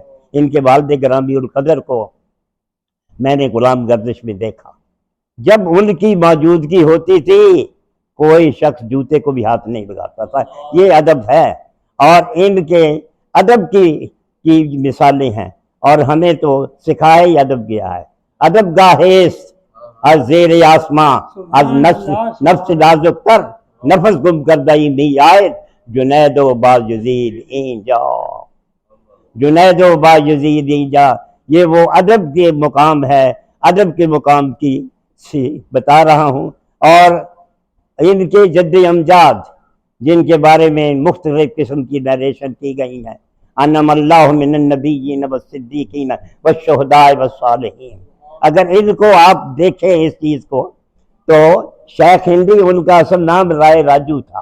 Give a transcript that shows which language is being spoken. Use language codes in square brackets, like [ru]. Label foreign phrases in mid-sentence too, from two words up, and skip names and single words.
[ur] ان کے والد گرامی القدر کو میں نے غلام گردش میں دیکھا، جب ان کی موجودگی ہوتی تھی کوئی شخص جوتے کو بھی ہاتھ نہیں لگاتا تھا۔ یہ ادب ہے، اور ان کے ادب کی مثالیں ہیں، اور ہمیں تو سکھایا ہی ادب گیا ہے۔ [fa] ادب گاہیس از زیر آسماں، از نفس نازک تر، نفس گم کردہی می آئے، جنید و بایزید این جا، جنید و بایزید این جا۔ [ur] یہ وہ ادب کے مقام ہے، ادب کے مقام کی بتا رہا ہوں۔ اور ان کے جد امجاد جن کے بارے میں مختلف قسم کی نیریشن کی گئی ہیں، [ar] انعم اللہ من النبیین والصدیقین والشہداء والصالحین، [ur] اگر ان کو آپ دیکھیں اس چیز کو تو شیخ ہندی ان کا اصل نام رائے راجو تھا۔